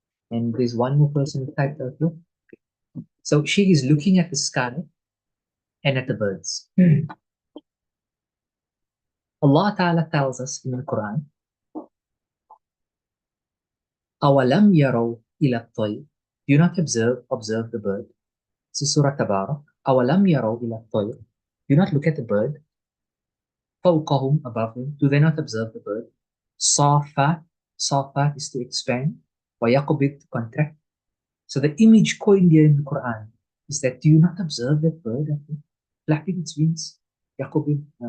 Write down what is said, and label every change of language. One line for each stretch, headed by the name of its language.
English: And there's one more person who typed out here. So she is looking at the sky and at the birds. Allah Ta'ala tells us in the Quran,
Arabic: أَوَلَمْ يَرَوْا إِلَى الطَّيْرِ.
English: Do not observe the bird. So Surah Tabarak,
Arabic: أَوَلَمْ يَرَوْا إِلَى الطَّيْرِ.
English: Do not look at the bird.
Arabic: فَوْقَهُمْ,
English: above them. Do they not observe the bird?
Arabic: صَافَاتٍ. صَافَاتٍ
English: is to expand.
Arabic: وَيَقْبِضْ,
English: to contract. So the image coined here in the Quran is that, do you not observe that bird flapping its wings?
Arabic: يَقْبِضْ.